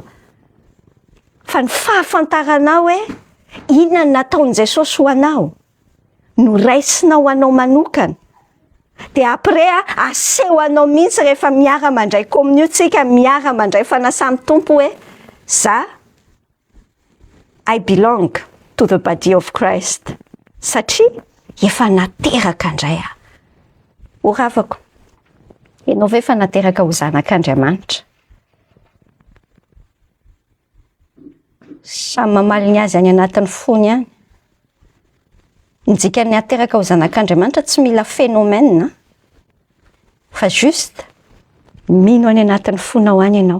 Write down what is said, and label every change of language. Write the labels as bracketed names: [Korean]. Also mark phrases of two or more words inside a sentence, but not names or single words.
[Malagasy] Fa ny fahafantaranao hoe inona nataon'i Jesosy ho anao no raisinao anao manokana. de après aseho anao mihitsy rehefa miara mandray communiontsika, miara mandray fanasa amin'ny tompo hoe za [English] I belong to the body of Christ, [Malagasy] satria efa nateraka andray aho. Ho ravako, ianao ve efa nateraka ho zanak'Andriamanitra? Samy mamaly azy any anatin'ny fony any. Nidika nateraka ho zanak'Andriamanitra tsy mila phénomène, fa juste mino any anatin'ny fonao any ianao.